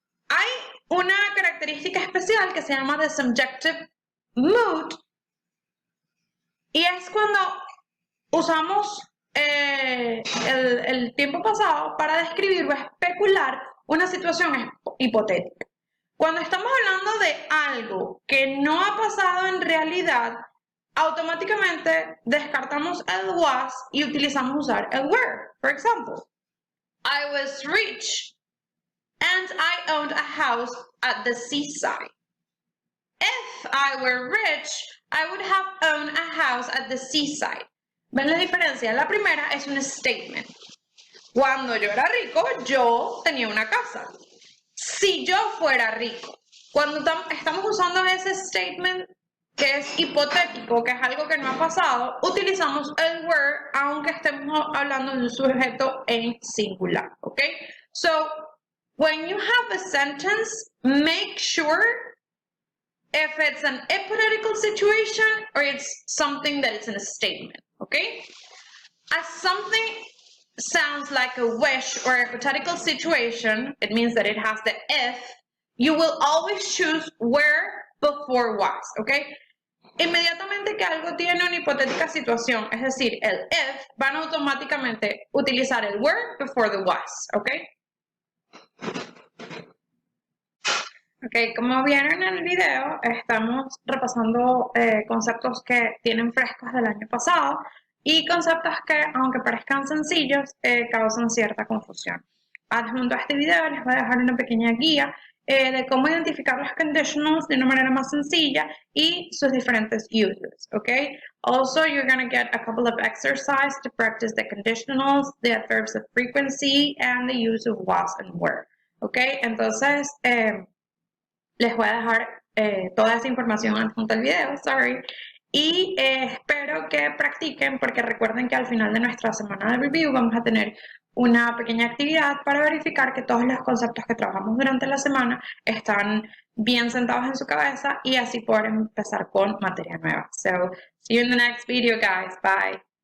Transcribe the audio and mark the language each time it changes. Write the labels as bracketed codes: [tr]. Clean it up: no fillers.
[es] Hay una característica especial que se llama [en] the subjunctive mood [es] y es cuando usamos el tiempo pasado para describir o especular una situación hipotética. Cuando estamos hablando de algo que no ha pasado en realidad, automáticamente descartamos el was y utilizamos usar el were. [en] For example, I was rich and I owned a house at the seaside. If I were rich, I would have owned a house at the seaside. [es] ¿Ven la diferencia? La primera es un statement. Cuando yo era rico, yo tenía una casa. Si yo fuera rico. Cuando estamos usando ese statement que es hipotético, que es algo que no ha pasado, utilizamos el were aunque estemos hablando de un sujeto en singular. ¿Ok? [en] So, when you have a sentence, make sure if it's an hypothetical situation or it's something that is in a statement. Okay? As something sounds like a wish or a hypothetical situation, it means that it has the if, you will always choose were before was, okay? [es] Inmediatamente que algo tiene una hipotética situación, es decir, el if, van a automáticamente utilizar el were [en] before the was, okay? [es] Ok, como vieron en el video, estamos repasando conceptos que tienen frescos del año pasado y conceptos que, aunque parezcan sencillos, causan cierta confusión. Adjunto a este video les voy a dejar una pequeña guía de cómo identificar los conditionals de una manera más sencilla y sus diferentes uses, ok? [en] Also, you're going to get a couple of exercises to practice the conditionals, the adverbs of frequency, and the use of was and were, ok? [es] Entonces, les voy a dejar toda esa información adjunta al video, sorry. Y espero que practiquen, porque recuerden que al final de nuestra semana de review vamos a tener una pequeña actividad para verificar que todos los conceptos que trabajamos durante la semana están bien sentados en su cabeza y así poder empezar con materia nueva. [en] So, see you in the next video, guys. Bye.